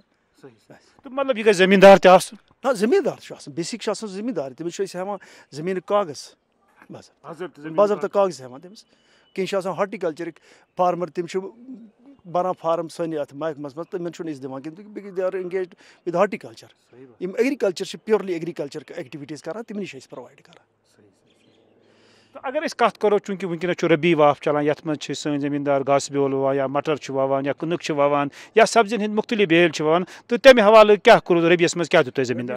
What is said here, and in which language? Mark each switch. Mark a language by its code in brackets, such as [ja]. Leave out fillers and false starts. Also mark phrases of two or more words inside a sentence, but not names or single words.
[ks] تہٕ مطلب یہِ گژھِ زٔمیٖندار تہِ آسُن نہ زٔمیٖندار چھُ آسان بیسِک چھُ آسان زٔمیٖندار تٔمِس چھِ أسۍ ہٮ۪وان زٔمیٖنُک کاغذ باضٲبطہٕ کاغذ ہٮ۪وان تٔمِس کیٚنٛہہ چھِ آسان ہارٹِکلچرٕکۍ فارمر تِم چھِ بَران فارم سٲنِس اَتھ محکمس منٛز تِمن چھُنہٕ أسۍ دِوان کیٚنٛہہ [en] they are engaged with horticulture [ks] یِم ایگرِکلچر چھِ [en] purely agriculture activities [ks] کران تِمنٕے چھِ أسۍ پرووایڈ کران تہٕ اگر أسۍ کتھ کرو چوٗنٛکہِ وٕنکیٚنس چھُ ربی واپھ چلان یتھ منٛز چھِ سٲنۍ زٔمیٖندار گاسہٕ بیول وَوان یا مٹر چھِ وَوان یا کٕنٕک چھِ وَوان یا سبزین ہٕنٛدۍ مُختٔلِف بیٲلۍ چھِ وَوان تہٕ تَمہِ حوالہٕ کیاہ کوٚروٕ ربیَس منٛز کیاہ دیُت تۄہہِ زٔمیٖندارَن